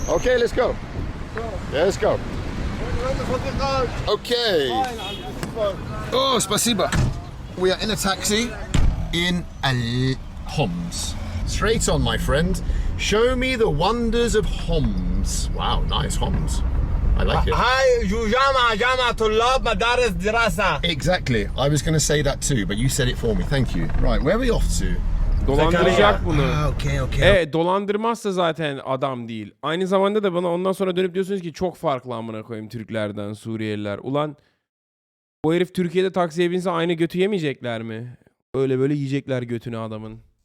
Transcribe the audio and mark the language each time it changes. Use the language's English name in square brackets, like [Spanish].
[English] Okay, let's go. Yeah, let's go. Okay. Oh, spasiba. We are in a taxi in Homs. Straight on, my friend. Show me the wonders of Homs. Wow, nice Homs. I like it. [Arabic] هاي جامعة طلاب مدارس دراسة. [English] Exactly. I was going to say that too, but you said it for me. Thank you. Right, where are we off to? [Turkish] Dolandıracak bunu. [English] Okay. [Turkish] Dolandırmazsa zaten adam değil. Aynı zamanda da bana ondan sonra dönüp diyorsunuz ki çok farklı amına koyayım Türklerden, Suriyeliler. Ulan o herif Türkiye'de taksiye binse aynı götü yemeyecekler mi? Öyle böyle yiyecekler götünü adamın.